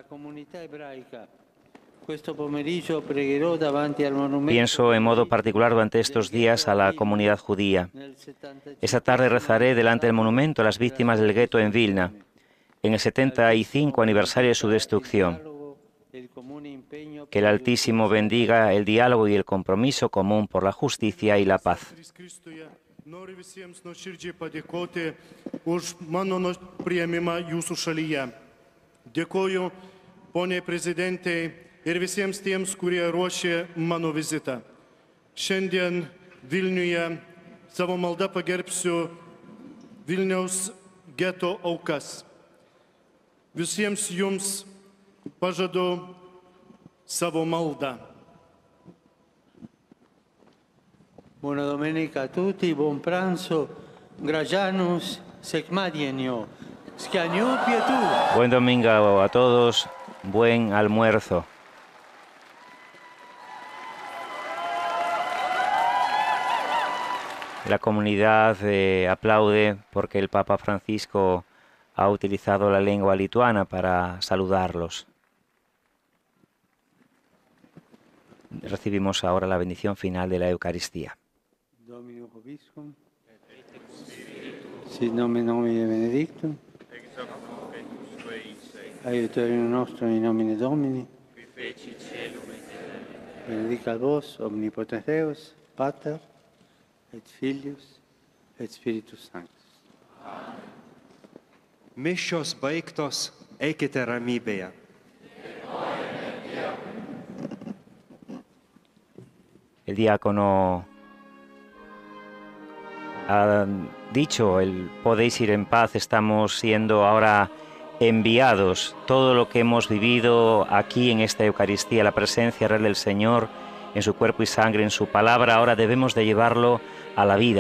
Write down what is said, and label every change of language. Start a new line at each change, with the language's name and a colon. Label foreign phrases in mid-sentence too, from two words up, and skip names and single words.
Spanish: Pienso en modo particular durante estos días a la comunidad judía. Esta tarde rezaré delante del monumento a las víctimas del gueto en Vilna, en el 75 aniversario de su destrucción. Que el Altísimo bendiga el diálogo y el compromiso común por la justicia y la paz.
Lithuanian: Noriu visiems nuoširdžiai padėkoti už mano priėmimą jūsų šalyje. Dėkoju poniai prezidentei ir visiems tiems, kurie ruošė mano vizitą. Šiandien Vilniuje savo maldą pagerbsiu Vilniaus geto aukas. Visiems jums pažadu savo maldą.
Italian: Buona domenica a tutti, buon pranzo,
Lithuanian: Gracianus secmadienio, schianiu pietu.
Spanish: Buen domingo a todos, buen almuerzo. La comunidad aplaude porque el Papa Francisco ha utilizado la lengua lituana para saludarlos. Recibimos ahora la bendición final de la Eucaristía.
Latin: Domino Vobiscum, sit nomen Domini benedictum, Ex hoc nunc et usque in seculum. aiutorium nostrum in nomine Domini, Qui feci caelum et terra. benedicat vos, omnipotens Deus, Pater, et Filius, et Spiritus Sanctus.
Lithuanian: Mišios baigtos, eikite ramybėje.
Spanish: El diácono ha dicho, podéis ir en paz, estamos siendo ahora enviados. Todo lo que hemos vivido aquí en esta Eucaristía, la presencia real del Señor, en su cuerpo y sangre, en su palabra, ahora debemos de llevarlo a la vida.